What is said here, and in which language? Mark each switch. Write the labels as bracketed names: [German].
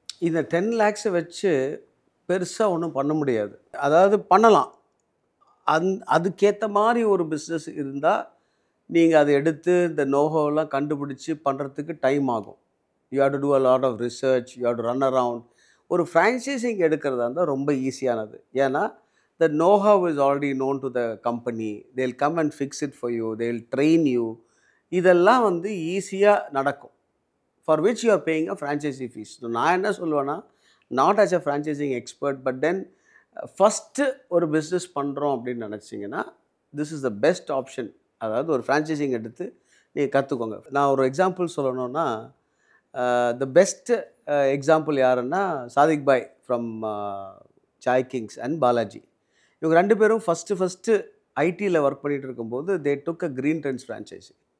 [Tamil] இந்த 10 lakhs வச்சு பெருசாக ஒன்றும் பண்ண முடியாது. அதாவது பண்ணலாம், அதுக்கேற்ற மாதிரி ஒரு பிஸ்னஸ் இருந்தால் நீங்கள் அதை எடுத்து இந்த நோஹோவெல்லாம் கண்டுபிடிச்சி பண்ணுறதுக்கு டைம் ஆகும். [English] You have to do a lot of research, you have to run around. [Tamil] ஒரு ஃப்ரான்ச்சைசிங் எடுக்கிறதா இருந்தால் ரொம்ப ஈஸியானது. ஏன்னா [English] the know-how is already known to the company, they'll come and fix it for you, they'll train you. [Tamil] இதெல்லாம் வந்து ஈஸியாக நடக்கும், [English] for which you are paying a franchisee fees. So [Tamil] நான் என்ன சொல்லுவேன்னா, [English] not as a franchising expert, but then [Tamil] first ஒரு business பண்ணுறோம் அப்படின்னு நினச்சிங்கன்னா [English] this is the best option. [Tamil] அதாவது ஒரு ஃப்ரான்ச்சைசிங் எடுத்து நீங்கள் கற்றுக்கோங்க. நான் ஒரு எக்ஸாம்பிள் சொல்லணுன்னா, [English] the best example [Tamil] யாருன்னா Sadiq bye from Sai Kings and Balaji. இவங்க 2 பேரும் ஃபஸ்ட்டு ஐடியில் ஒர்க் பண்ணிகிட்டு இருக்கும்போது [English] They took a Green Trends franchisee.